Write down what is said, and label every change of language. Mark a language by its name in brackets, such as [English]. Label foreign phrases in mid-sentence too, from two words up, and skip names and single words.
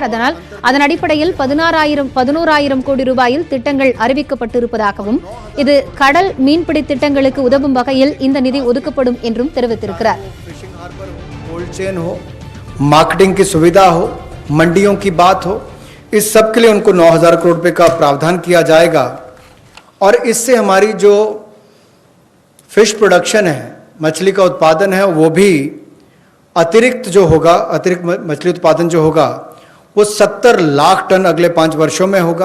[Tamil] அதன் அடிப்படையில் 11,000 கோடி ரூபாயில் திட்டங்கள் அறிவிக்கப்பட்டிருப்பதாகவும், இது கடல் மீன்பிடி திட்டங்களுக்கு உதவும் வகையில் இந்த நிதி ஒதுக்கப்படும் என்றும் தெரிவித்திருக்கிறார். [English] cold chain [Hindi] हो, मार्केटिंग की सुविधा हो, मंडियों की बात हो, इस सब के लिए उनको 9,000 करोड़ रुपए का प्रावधान किया जाएगा. और इससे हमारी जो [English] fish production [Hindi] है, मछली का उत्पादन है, वो भी अतिरिक्त जो होगा, अतिरिक्त मछली उत्पादन जो होगा वो 70 लाख टन अगले 5 वर्षों में होगा.